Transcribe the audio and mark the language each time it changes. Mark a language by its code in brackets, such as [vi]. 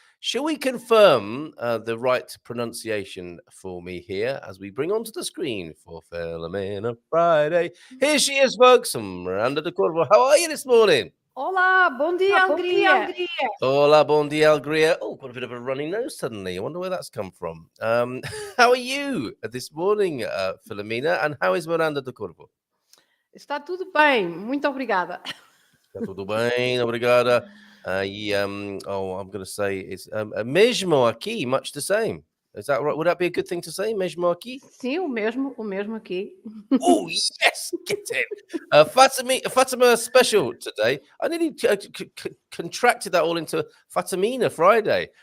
[en] Shall we confirm the right pronunciation for me here as we bring onto the screen for Filomena Friday? Here she is, folks, Miranda de Corvo. How are you this morning? [pt] Olá, bom dia, Alegria. Hola, bon dia, Alegria. [en] Oh, got a bit of a runny nose suddenly. I wonder where that's come from. How are you this morning, Filomena? And how is Miranda de Corvo? [pt] Está tudo bem, muito obrigada. Está tudo bem, obrigada. [en] I'm going to say it's mesmo aqui, much the same. Is that right? Would that be a good thing to say, mesmo aqui? [pt] Sim, o mesmo aqui. [en] Oh, yes, get in. Fatima special today. I nearly contracted that all into Fatimina Friday.